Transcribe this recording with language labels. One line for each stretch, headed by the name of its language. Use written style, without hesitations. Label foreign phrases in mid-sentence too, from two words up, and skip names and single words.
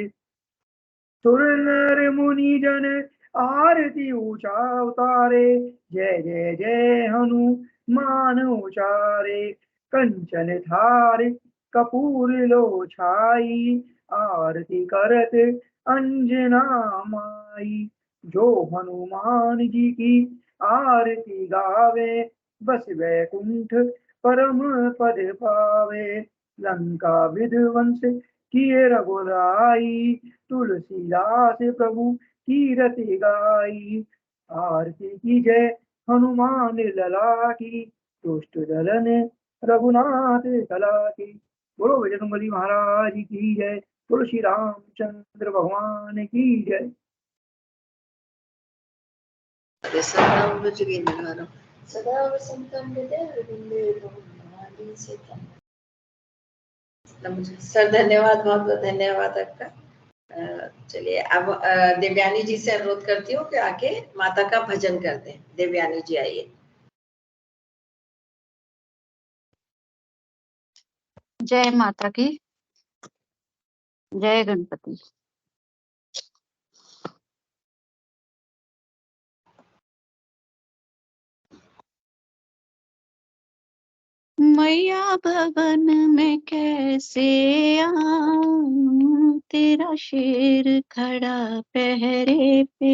Hindi: सुर नर मुनि जन आरती ऊंचा उतारे, जय जय जय हनुमान उचारे। कंचन थार कपूर लो छाई, आरती करत अंजना माई। जो हनुमान जी की आरती गावे, बस वैकुंठ परम पद पावे। लंका विध्वंस किए रघुराई, तुलसीदास प्रभु कीरति गाई। आरती की जय हनुमान लला की, दुष्ट दलन रघुनाथ कला की। बोलो बजरंगबली महाराज की जय, बोलो श्री रामचंद्र भगवान की जय।
Sanskrit: सदा वसंतम हृदय वृंदे
Hindi: सर धन्यवाद, बहुत बहुत धन्यवाद आपका। चलिए अब देवयानी जी से अनुरोध करती हूँ कि आके माता का भजन कर दें। देवयानी जी आइए। जय माता की, जय गणपति। मैया भवन में कैसे आऊं, तेरा शेर खड़ा पहरे पे।